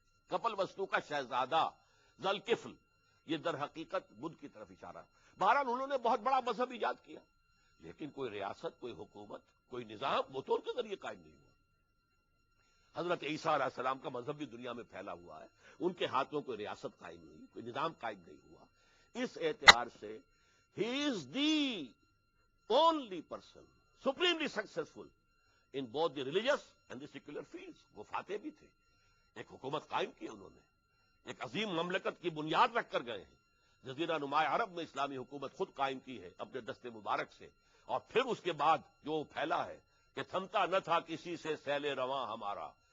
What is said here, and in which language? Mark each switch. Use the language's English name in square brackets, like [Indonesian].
[Urdu] کپل وستو کا شہزادہ ذوالکفل, یہ در حقیقت بدھ کی طرف اشارہ. بہرحال انہوں نے بہت بڑا مذہب ایجاد کیا, لیکن کوئی ریاست, کوئی حکومت, کوئی نظام وہ تو ان کے ذریعے قائم نہیں ہوا. حضرت عیسیٰ علیہ السلام کا مذہب بھی دنیا میں پھیلا ہوا ہے, ان کے ہاتھوں کوئی ریاست قائم نہیں, کوئی نظام قائم نہیں ہوا. اس اعتبار سے [English] ہی is the only person supremely successful in both the religious and the secular fields. [Urdu] وہ فاتح بھی تھے, ایک حکومت قائم کی انہوں نے, ایک عظیم مملکت کی بنیاد رکھ کر گئے ہیں. جزیرہ نما عرب میں اسلامی حکومت خود قائم کی ہے اپنے دست مبارک سے, اور پھر اس کے بعد جو پھیلا ہے کہ تھمتا نہ تھا کسی سے سیل رواں ہمارا.